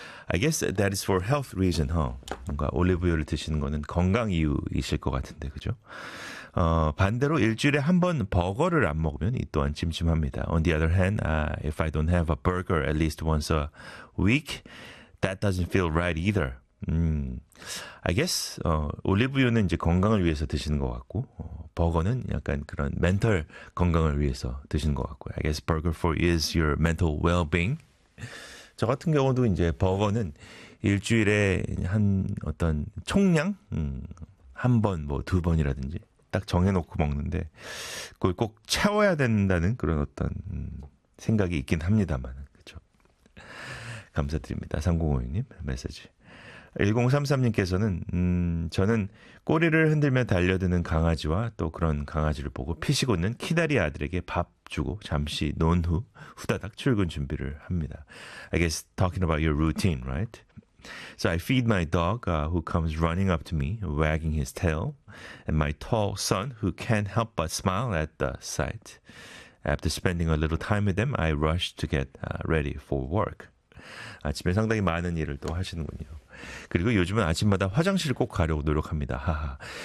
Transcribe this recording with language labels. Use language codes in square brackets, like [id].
[en] I guess that is for health reason, huh? [ko] 뭔가 올리브유를 드시는 거는 건강 이유이실 것 같은데, 그죠? 반대로 일주일에 한 번 버거를 안 먹으면 이 또한 찜찜합니다. [en] On the other hand, if I don't have a burger at least once a week, that doesn't feel right either. I guess [ko] 올리브유는 이제 건강을 위해서 드시는 것 같고 버거는 약간 그런 멘탈 건강을 위해서 드시는 것 같고요. [en] I guess burger for is your mental well-being. [ko] 저 같은 경우도 이제 버거는 일주일에 한 어떤 총량 한 번 뭐 두 번이라든지 딱 정해놓고 먹는데 그걸 꼭 채워야 된다는 그런 어떤 생각이 있긴 합니다만 그렇죠. 감사드립니다. 3056님 메시지. 1033님께서는 저는 꼬리를 흔들며 달려드는 강아지와 또 그런 강아지를 보고 피식 웃는 키다리 아들에게 밥 주고 잠시 논 후 후다닥 출근 준비를 합니다. [en] I guess talking about your routine, right? So I feed my dog who comes running up to me, wagging his tail, and my tall son who can't help but smile at the sight. After spending a little time with them, I rush to get ready for work. [ko] 아침에 상당히 많은 일을 또 하시는군요. 그리고 요즘은 아침마다 화장실을 꼭 가려고 노력합니다.